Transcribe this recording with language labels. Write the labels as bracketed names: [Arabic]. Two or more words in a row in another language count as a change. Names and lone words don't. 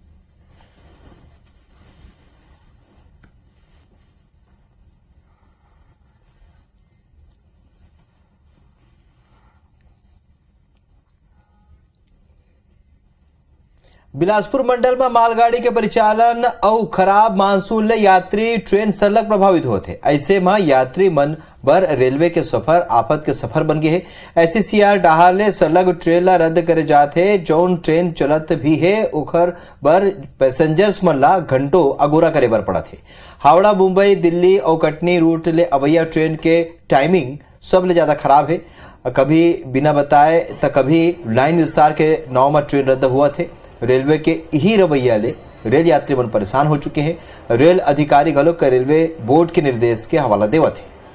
[Chhattisgarhi] बिलासपुर मंडल में मालगाड़ी के परिचालन और खराब मानसून ले यात्री ट्रेन सरलग प्रभावित होते। ऐसे में यात्री मन बर रेलवे के सफर आफत के सफर बन गए है। एससीसीआर डाहर ले सरलग ट्रेन ला रद्द करे जाते। जौन ट्रेन चलत भी है ओखर बर पैसेंजर्स मन ला घंटों अगोरा करे बर पड़त है। हावड़ा, मुंबई, दिल्ली और कटनी रूट ले अवैया ट्रेन के टाइमिंग सब ले ज्यादा खराब है। कभी बिना बताए तो कभी लाइन विस्तार के नाव में ट्रेन रद्द हुआ थे। रेलवे के ही रवैया ले रेल यात्री मन परेशान हो चुके हैं। रेल अधिकारी घलोक के रेलवे बोर्ड के निर्देश के हवाला देवत है।